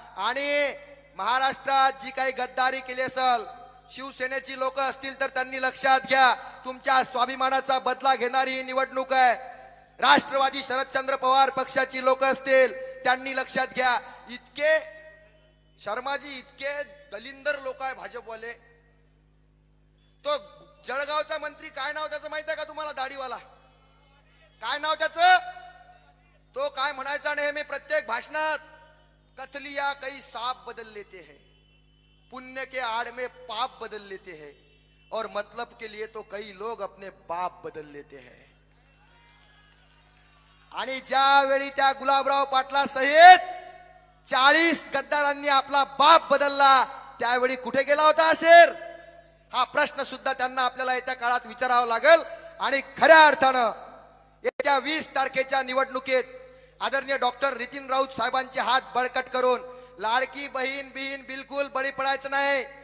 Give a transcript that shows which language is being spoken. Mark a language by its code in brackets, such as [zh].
[mr] आणि महाराष्ट्रात जी काही गद्दारी केली असेल, शिवसेनेची लोक असतील तर त्यांनी लक्षात घ्या, तुमच्या स्वाभिमानाचा बदला घेणारी ही निवडणूक आहे. राष्ट्रवादी शरदचंद्र पवार पक्षाची लोक असतील त्यांनी लक्षात घ्या. इतके शर्माजी, इतके दलिंदर लोक आहे भाजपवाले. तो जळगावचा मंत्री, काय नाव त्याचं माहित आहे का तुम्हाला? दाढीवाला. काय नाव त्याचं? तो काय म्हणायचा नेहमी प्रत्येक भाषणात, [hi] कथलिया कई सांप बदल लेते हैं, पुण्य के आड़ में पाप बदल लेते हैं, और मतलब के लिए तो कई लोग अपने बाप बदल लेते हैं. [mr] आणि ज्यावेळी त्या गुलाबराव पाटला सहित 40 गद्दारांनी आपला बाप बदलला, त्यावेळी कुठे गेला होता शेर? हा प्रश्न सुद्धा त्यांना आपल्याला येत्या काळात विचारावा लागेल. आणि खऱ्या अर्थानं येत्या 20 तारखेच्या निवडणुकीत आदरणीय डॉक्टर नितीन राऊत साहेबांचे हात बळकट करून लाडकी बहीण बिलकुल बळी पडायचं नाही.